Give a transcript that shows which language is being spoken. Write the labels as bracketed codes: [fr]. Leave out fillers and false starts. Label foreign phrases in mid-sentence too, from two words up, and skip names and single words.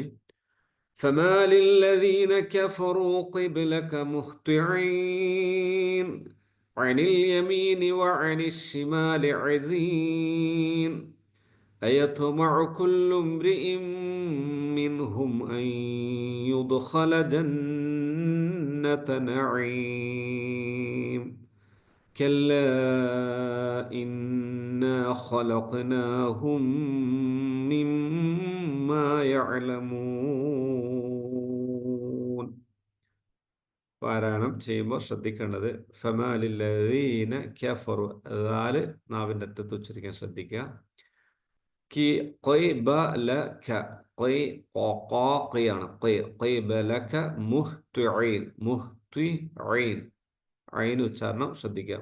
[ar] فما للذين كفروا قبلك مهطعين عن اليمين وعن الشمال عزين أيطمع كل امرئ منهم أن يدخل جنة نعيم كلا إنا خلقناهم مما يعلمون. [ml] പാരായണം ചെയ്യുമ്പോൾ ശ്രദ്ധിക്കേണ്ടത് [ar] فمال الذين كفروا, [ml] ദാല് നാവിൻ്റെ അറ്റത്ത് ഉച്ചരിക്കാൻ ശ്രദ്ധിക്കുക. ഐൻ ഉച്ചാരണം ശ്രദ്ധിക്കുക.